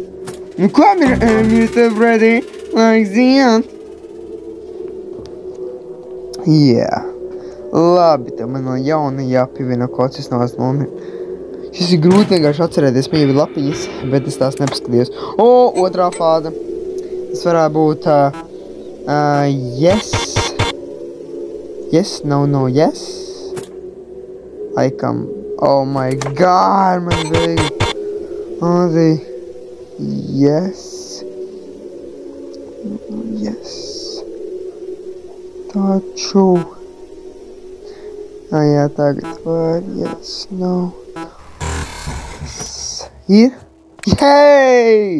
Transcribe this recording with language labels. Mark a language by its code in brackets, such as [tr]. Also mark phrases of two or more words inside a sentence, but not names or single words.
[lv] Nu, ko, Mr. Freddy? Laiks iet? Jā. Labi, tev man vēl jauna jāpievieno kaut kas no Šis ir grūti vienkārši atcerēties, man jau ir lapiņas, bet es tās nepaskatījos. Otrā fāze. Tas varētu būt yes. [en] Yes, no, yes. [lv] Laikam, [en] oh my god, [lv] man vajag. [en] Yes. Yes. [lv] Taču. Jā, tagad var, [en] yes, no. [lv] Ir? Yay!